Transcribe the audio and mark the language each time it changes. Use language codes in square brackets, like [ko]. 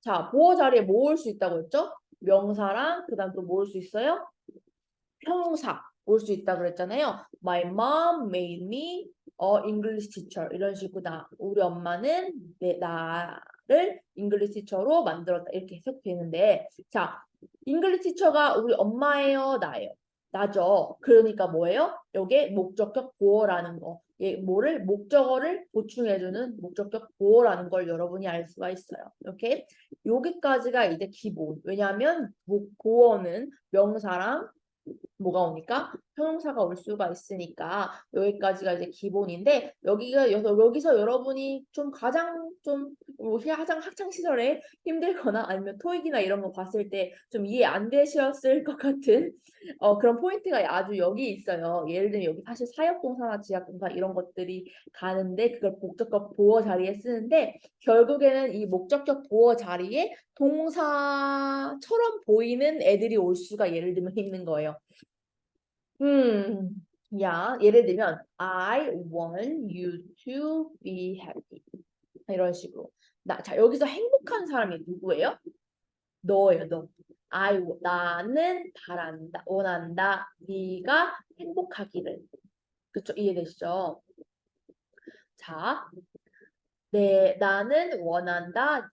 [ko] 보어 자리에 모을 수 있다고 했죠? 명사랑 그다음 또 모을 수 있어요? 형용사 올 수 있다고 그랬잖아요. [en] My mom made me a English teacher. [ko] 이런 식으로 우리 엄마는 나를 English teacher로 만들었다. 이렇게 해석되는데 자, English teacher가 우리 엄마예요, 나예요? 나죠. 그러니까 뭐예요? 요게 목적격 보어라는 거. 목적어를 보충해주는 목적격 보어라는 걸 여러분이 알 수가 있어요. 이렇게 여기까지가 이제 기본. 왜냐하면 보어는 명사랑 뭐가 오니까 형용사가 올 수가 있으니까 여기까지가 이제 기본인데 여기서 여러분이 좀 가장 가장 학창 시절에 힘들거나 아니면 토익이나 이런 거 봤을 때 좀 이해 안 되셨을 것 같은 그런 포인트가 아주 여기 있어요. 예를 들면 여기 사실 사역동사나 지역동사 이런 것들이 가는데 그걸 목적격 보어 자리에 쓰는데 결국에는 이 목적격 보어 자리에 동사처럼 보이는 애들이 올 수가 예를 들면 있는 거예요. 예를 들면 [en] I want you to be happy. [ko] 이런 식으로. 자, 여기서 행복한 사람이 누구예요? 너예요, 너. 나는 바란다, 원한다. 네가 행복하기를. 그쵸? 이해되시죠? 자, 나는 원한다.